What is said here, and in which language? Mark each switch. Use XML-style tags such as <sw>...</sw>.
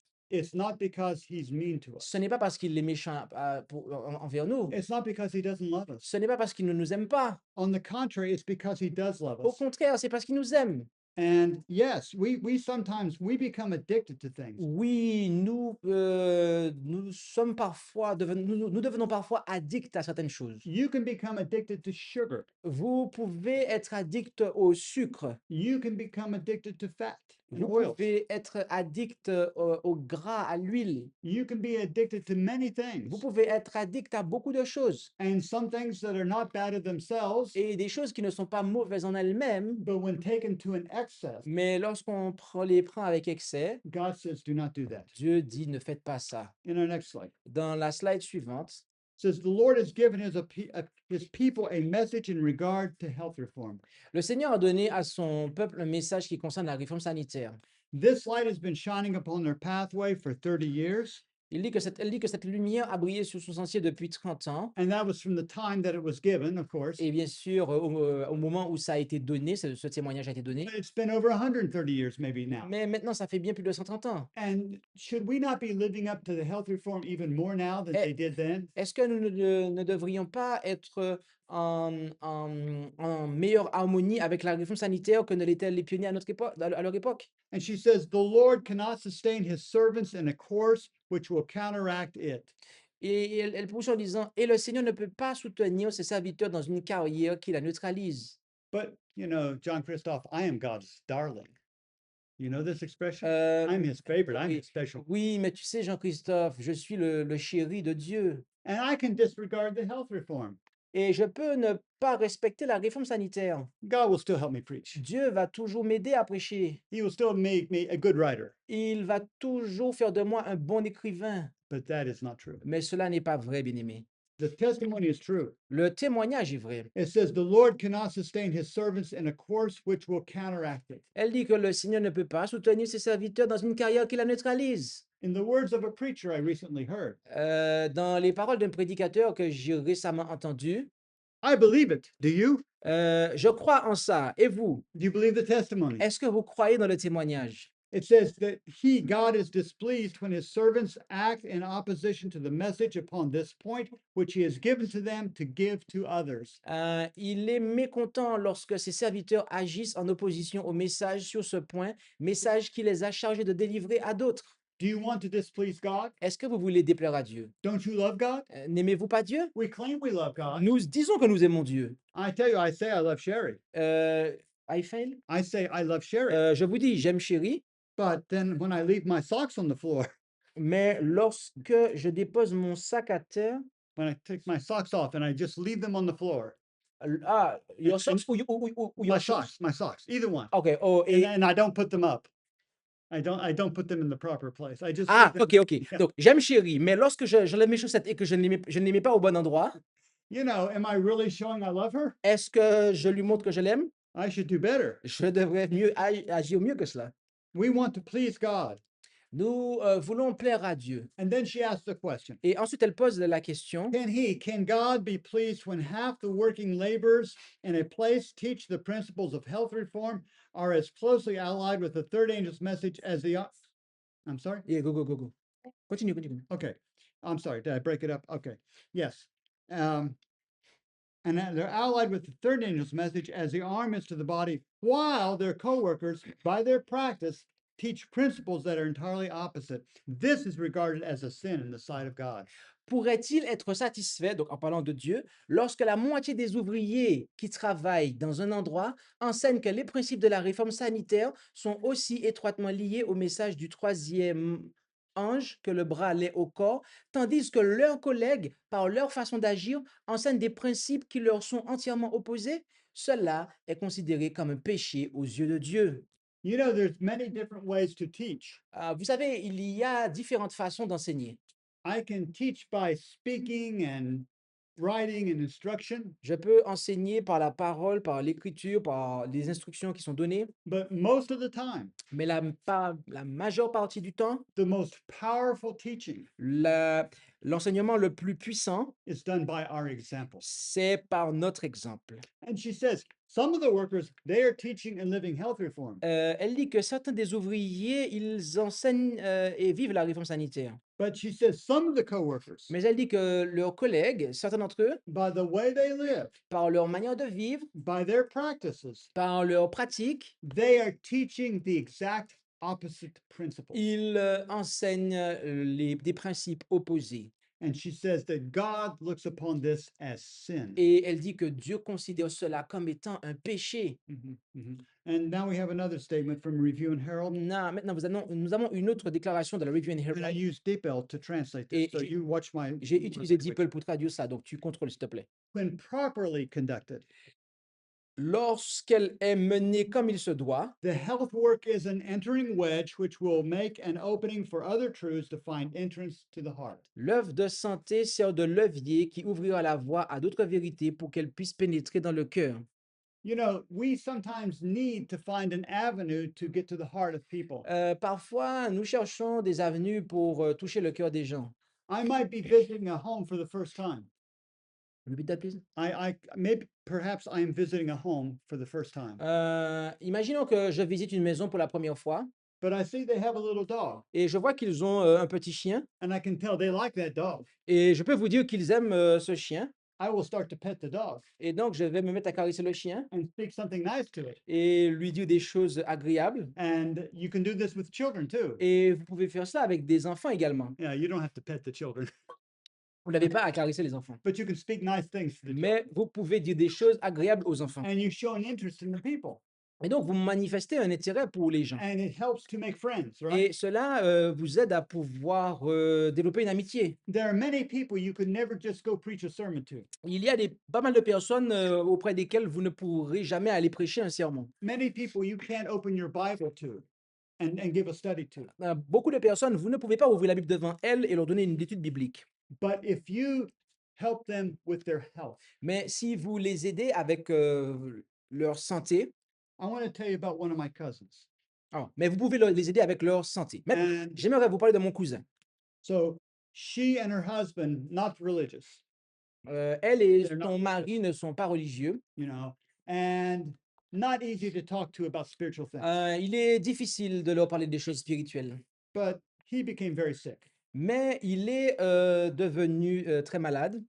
<en>it's not because he's mean to us.</en> <fr>ce n'est pas parce qu'il est méchant envers nous.</fr> <en>It's not because he doesn't love us.</en> <fr>Ce n'est pas parce qu'il ne nous aime pas.</fr> <en>On the contrary, it's because he does love</en> <fr>Au</fr> <en>us.</en> <fr>contraire, c'est parce qu'il nous aime.</fr> <en>And yes, we sometimes we become addicted to things.</en> <fr>Oui, nous sommes parfois nous devenons parfois addicts à certaines choses.</fr> <en>You can become addicted to sugar.</en> <fr>Vous pouvez être addict au sucre.</fr> <en>You can become addicted to fat and</en> <fr>Vous</fr> <en>oils.</en> <fr>pouvez être addict au gras, à l'huile.</fr> <en>You can be addicted to many</en> <fr>Vous</fr> <en>things.</en> <fr>pouvez être addict à beaucoup de choses.</fr> <en>And some things that are not bad of themselves,</en> <fr>Et des choses qui ne sont pas mauvaises en elles-mêmes,</fr> <en>but when taken to an excess,</en> <fr>mais lorsqu'on les prend avec excès,</fr> <en>God says, do not do that.</en> <fr>Dieu dit ne faites pas ça.</fr> <en>In our next slide,</en> <fr>Dans la slide suivante,</fr> <en>it says, the Lord has given his people a message in regard to health reform.</en> <fr>le Seigneur a donné à son peuple un message qui concerne la réforme sanitaire.</fr> <en>This light has been shining upon their pathway for 30 years,</en> <fr>Elle dit que cette lumière a brillé sur son sentier depuis 30 ans.</fr> <en>and that was from the time that it was given, of course.</en> <fr>Et bien sûr, au moment où ça a été donné, ce témoignage a été donné.</fr> <en>But it's been over 130 years maybe now.</en> <fr>Mais maintenant, ça fait bien plus de 130 ans.</fr> <en>And should we not be living up to the health reform even more now than they did then?</en> <fr>Est-ce que nous ne devrions pas être en meilleure harmonie avec la réforme sanitaire que ne l'étaient les pionniers à leur époque?</fr> <en>And she says, the Lord cannot sustain his servants in a course which will counteract it.</en> <fr>Et elle poursuit en disant, et le Seigneur ne peut pas soutenir ses serviteurs dans une carrière qui la neutralise.</fr> <en>But, you know, John Christoph, I am God's darling. You know this expression? Euh, I'm his favorite. I'm</en> <fr>oui,</fr> <en>his special.</en> <fr>oui, mais tu sais, Jean-Christophe, je suis le chéri de Dieu.</fr> <en>And I can disregard the health reform.</en> <fr>Et je peux ne pas respecter la réforme sanitaire.</fr> <en>God will still help me preach.</en> <fr>Dieu va toujours m'aider à prêcher.</fr> <en>He will still make me a good writer.</en> <fr>Il va toujours faire de moi un bon écrivain.</fr> <en>But that is not true.</en> <fr>Mais cela n'est pas vrai, bien-aimé.</fr> <en>The testimony is true.</en> <fr>Le témoignage est vrai.</fr> <en>It says, the Lord cannot sustain his servants in a course which will counteract it.</en> <fr>Elle dit que le Seigneur ne peut pas soutenir ses serviteurs dans une carrière qui la neutralise.</fr> <en>In the words of a preacher I recently heard,</en> <fr>Dans les paroles d'un prédicateur que j'ai récemment entendu,</fr> <en>I believe it. Do you?</en> <fr>je crois en ça. Et vous?</fr> <en>Do you believe the testimony?</en> <fr>Est-ce que vous croyez dans le témoignage?</fr> <en>It says that God is displeased when his servants act in opposition to the message upon this point, which he has given to them to give to others.</en> <fr>Il est mécontent lorsque ses serviteurs agissent en opposition au message sur ce point, message qu'il les a chargés de délivrer à d'autres.</fr> <en>Do you want to displease God?</en> <fr>Est-ce que vous voulez déplaire à Dieu?</fr> <en>Don't you love God?</en> <fr>N'aimez-vous pas Dieu?</fr> <en>We claim we love God.</en> <fr>Nous disons que nous aimons Dieu.</fr> <en>I tell you, I say I love Sherry. I fail? I say I love Sherry.</en> <fr>Je vous dis, j'aime Chérie,</fr> <en>But then when I leave my socks on the floor,</en> <fr>mais lorsque je dépose mon sac à terre,</fr> <en>when I take my socks off and I just leave them on the floor, your and socks ou your shoes? my socks, either one. Ok, oh, And I don't put them up. I don't put them in the proper place. I just ah, leave them. ok. Yeah.</en> <fr>Donc, j'aime Chérie, mais lorsque j'enlève mes chaussettes et que je ne les mets pas au bon endroit,</fr> <en>You know, am I really showing I love her?</en> <fr>est-ce que je lui montre que je l'aime?</fr> <en>I should do better.</en> <fr>Je devrais agir mieux que cela.</fr> <en>We want to please God.</en> <fr>Nous voulons plaire à Dieu.</fr> <en>And then she asks the question,</en> <fr>Et ensuite, elle pose la question,</fr> <en>can God be pleased when half the working laborers in a place teach the principles of health reform, are as closely allied with the third angel's message as the, I'm sorry? yeah, go. Continue. Okay. I'm sorry. Did I break it up? Okay. Yes. And they're allied with the third angel's message as the arm is to the body, while their co-workers, by their practice, teach principles that are entirely opposite. This is regarded as a sin in the sight of God.</en> <fr>Pourrait-il être satisfait, donc en parlant de Dieu, lorsque la moitié des ouvriers qui travaillent dans un endroit enseignent que les principes de la réforme sanitaire sont aussi étroitement liés au message du troisième ange que le bras l'est au corps, tandis que leurs collègues, par leur façon d'agir, enseignent des principes qui leur sont entièrement opposés? Cela est considéré comme un péché aux yeux de Dieu.</fr> <en>You know, there's many different ways to teach.</en> <fr>Vous savez, il y a différentes façons d'enseigner.</fr> <en>I can teach by speaking and writing and instruction,</en> <fr>Je peux enseigner par la parole, par l'écriture, par les instructions qui sont données,</fr> <en>but most of the time,</en> <fr>mais la majeure partie du temps,</fr> <en>the most powerful teaching</en> <fr>l'enseignement le plus puissant,</fr> <en>is done by our example.</en> <fr>c'est par notre exemple.</fr> <en>And she says, some of the workers, they are teaching and living health reform.</en> <fr>Elle dit que certains des ouvriers, ils enseignent et vivent la réforme sanitaire.</fr> <en>But she says some of the coworkers,</en> <fr>Mais elle dit que leurs collègues, certains d'entre eux,</fr> <en>by the way they live,</en> <fr>par leur manière de vivre,</fr> <en>by their practices,</en> <fr>par leurs pratiques,</fr> <en>they are teaching the exact opposite principles.</en> <fr>ils enseignent des principes opposés.</fr> <en>And she says that God looks upon this as sin.</en> <fr>Et elle dit que Dieu considère cela comme étant un péché. Mhm, mhm.</fr> <en>And now we have another statement from Review and Herald.</en> <fr>Maintenant, nous avons une autre déclaration de la Review and</fr> <en>And I</en> <fr>Herald.</fr> <en>use DeepL to translate this.</en> <fr>Et</fr> <en>So you watch my.</en> <fr>J'ai</fr> <en>my</en> <fr>utilisé</fr> <en>language.</en> <fr>DeepL pour traduire ça, donc tu contrôles, s'il te plaît.</fr> <en>When properly conducted,</en> <fr>Lorsqu'elle est menée comme il se doit,</fr> <en>the health work is an entering wedge which will make an opening for other truths to find entrance to the heart.</en> <fr>l'œuvre de santé sert de levier qui ouvrira la voie à d'autres vérités pour qu'elles puissent pénétrer dans le cœur.</fr> <en>You know, we sometimes need to find an avenue to get to the heart of people.</en> <fr>Parfois, nous cherchons des avenues pour toucher le cœur des gens.</fr> <en>I might be visiting a home for the first time. Repeat that, please. Maybe perhaps I am visiting a home for the first time,</en> <fr>Imaginons que je visite une maison pour la première fois</fr> <en>but I see they have a little dog,</en> <fr>et je vois qu'ils ont un petit chien</fr> <en>and I can tell they like that dog.</en> <fr>et je peux vous dire qu'ils aiment ce chien</fr> <en>I will start to pet the dog</en> <fr>et donc je vais me mettre à caresser le chien</fr> <en>and speak something nice to it.</en> <fr>et lui dire des choses agréables.</fr> <en>And you can do this with children too.</en> <fr>Et vous pouvez faire ça avec des enfants également.</fr> <en>Yeah, you don't have to pet the children,</en> <fr>Vous n'avez pas à caresser les enfants,</fr> <en>but you can speak nice things to the children.</en> <fr>mais vous pouvez dire des choses agréables aux enfants.</fr> <en>And you show an interest in the people,</en> <fr>Et donc, vous manifestez un intérêt pour les gens.</fr> <en>and it helps to make friends, right?</en> <fr>Et cela vous aide à pouvoir développer une amitié.</fr> <en>There are many people you could never just go preach a sermon to.</en> <fr>Il y a pas mal de personnes auprès desquelles vous ne pourrez jamais aller prêcher un sermon.</fr> <en>Many people you can't open your Bible to and give a study to.</en> <fr>Beaucoup de personnes, vous ne pouvez pas ouvrir la Bible devant elles et leur donner une étude biblique.</fr> <en>But if you help them with their health,</en> <fr>Mais si vous les aidez avec leur santé,</fr> <en>I want to tell you about one of my cousins.</en> <fr>mais vous pouvez les aider avec leur santé. Maintenant,</fr> <en>And</en> <fr>j'aimerais vous parler de mon cousin.</fr> <en>so she and her husband, not religious,</en> <fr>Elle et</fr> <en>They're not</en> <fr>son mari ne sont pas religieux.</fr> <en>you know, and not easy to talk to about spiritual things.</en> <fr>Il est difficile de leur parler des choses spirituelles.</fr> <en>But he became very sick,</en> <fr>Mais il est devenu très malade</fr>